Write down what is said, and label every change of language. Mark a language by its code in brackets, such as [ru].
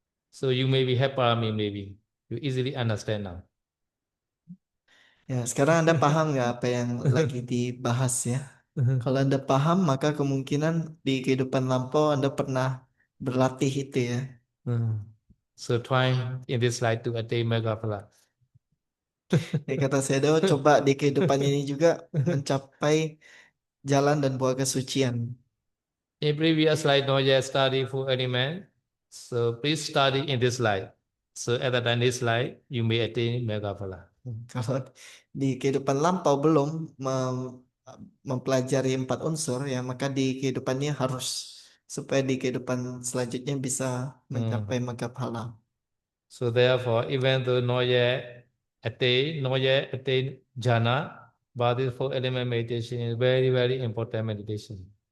[en] So you maybe have parami, maybe you easily understand now. [id] Ya, sekarang Anda paham nggak apa yang lagi dibahas ya? Kalau Anda paham, maka kemungkinan di kehidupan lampau Anda pernah berlatih itu ya. [en] So try in this life to attain mega phala. [id] Ya kata Sedo, coba di kehidupan ini juga mencapai jalan dan buah kesucian. [en] In previous slide, no yet study full element. So please study in this slide. So at the time this slide, you may attain mega phala. [id] Kalau di kehidupan lampau belum mempelajari empat unsur ya, maka di kehidupannya harus supaya di kehidupan selanjutnya bisa mencapai magaphala. [en] So therefore, even though not yet attain jhana, but this four element meditation is very, very important meditation.